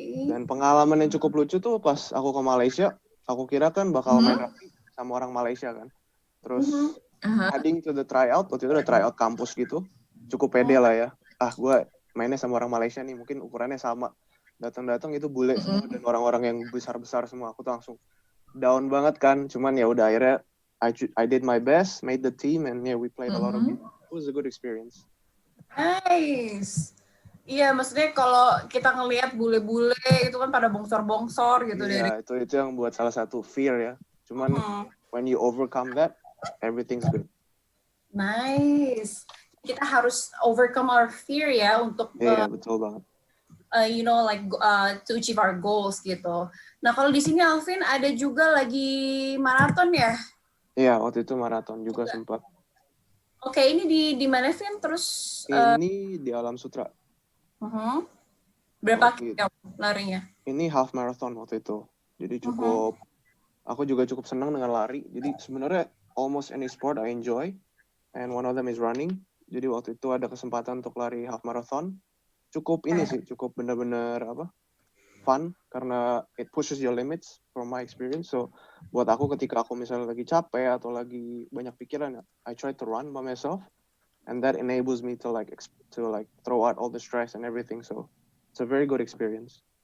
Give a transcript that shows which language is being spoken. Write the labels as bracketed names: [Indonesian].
[Indonesian] Dan pengalaman yang cukup lucu tuh pas aku ke Malaysia, aku kira kan bakal main rugby sama orang Malaysia kan. Terus [English] heading to the tryout, [Indonesian] waktu itu ada tryout kampus gitu. Cukup pede lah ya. Gue mainnya sama orang Malaysia nih, mungkin ukurannya sama. Datang-datang itu bule semua dan orang-orang yang besar-besar semua. Aku tuh langsung down banget kan. Cuman ya udah akhirnya [English] I did my best, made the team, and yeah, we played a lot of it. It was a good experience. Nice. [Indonesian] Iya, maksudnya kalau kita ngelihat bule-bule itu kan pada bongsor-bongsor gitu dari. Iya, itu yang buat salah satu fear ya. Cuman [English] when you overcome that, everything's good. Nice. [Indonesian] Kita harus [English] overcome our fear [Indonesian] ya untuk betul banget. [English] You know, like to achieve our goals [Indonesian] gitu. Nah, kalau di sini Alvin ada juga lagi maraton ya? Iya, waktu itu maraton juga sempat. Oke, ini di mana Vin? Terus ini di Alam Sutra. Berapa kilo larinya? Ini half marathon waktu itu. Jadi cukup, aku juga cukup senang dengan lari. Jadi sebenarnya [English] almost any sport I enjoy. And one of them is running. [Indonesian] Jadi waktu itu ada kesempatan untuk lari half marathon. Cukup ini sih, cukup benar-benar [English] fun [Indonesian] karena [English] it pushes your limits from my experience. So [Indonesian] buat aku ketika aku misalnya lagi capek atau lagi banyak pikiran, [English] I try to run by myself, and that enables me to like throw out all the stress and everything. So it's a very good experience.